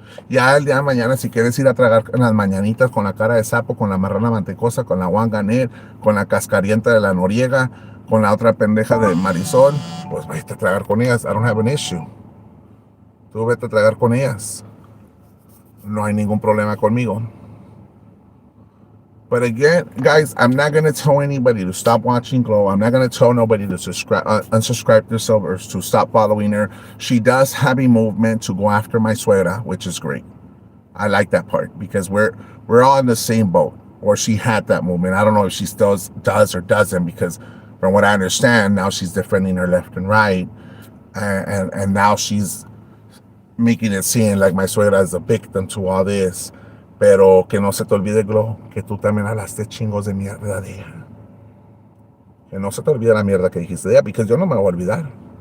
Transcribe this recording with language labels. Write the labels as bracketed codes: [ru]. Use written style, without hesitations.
[es] Ya el día de mañana, si quieres ir a tragar en las mañanitas con la cara de sapo, con la marrana mantecosa, con la Juan Ganet, con la cascarienta de la Noriega, con la otra pendeja de Marisol, pues vete a tragar con ellas. I don't have an issue. Tú vete a tragar con ellas. No hay ningún problema conmigo. [en] But again, guys, I'm not going to tell anybody to stop watching Glow. I'm not going to tell nobody to unsubscribe themselves or to stop following her. She does have a movement to go after my suegra, which is great. I like that part because we're all in the same boat. Or she had that movement. I don't know if she still does or doesn't, because from what I understand, now she's defending her left and right. And now she's making it seem like my suegra is a victim to all this. [es] Pero que no se te olvide, Glow, que tú también hablaste chingos de mierda de ella. Que no se te olvide la mierda que dijiste de ella, porque yo no me voy a olvidar.